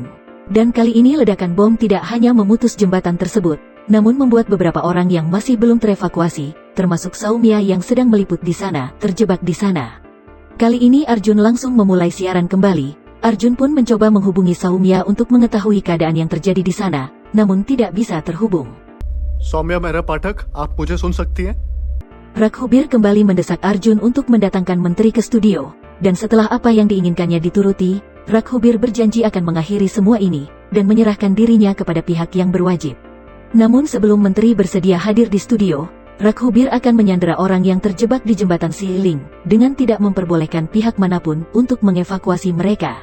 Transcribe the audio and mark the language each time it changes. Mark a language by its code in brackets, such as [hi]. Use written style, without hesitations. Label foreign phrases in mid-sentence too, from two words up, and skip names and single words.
[id] Dan kali ini ledakan bom tidak hanya memutus jembatan tersebut, namun membuat beberapa orang yang masih belum terevakuasi, termasuk Saumya yang sedang meliput di sana, terjebak di sana. Kali ini Arjun langsung memulai siaran kembali. Arjun pun mencoba menghubungi Saumya untuk mengetahui keadaan yang terjadi di sana, namun tidak bisa terhubung. [hi] सौम्या मेहरा पाठक, आप मुझे सुन सकती हैं? [id] Raghubir kembali mendesak Arjun untuk mendatangkan menteri ke studio. Dan setelah apa yang diinginkannya dituruti, Raghubir berjanji akan mengakhiri semua ini, dan menyerahkan dirinya kepada pihak yang berwajib. Namun sebelum menteri bersedia hadir di studio, Raghubir akan menyandera orang yang terjebak di jembatan Siling, dengan tidak memperbolehkan pihak manapun untuk mengevakuasi mereka.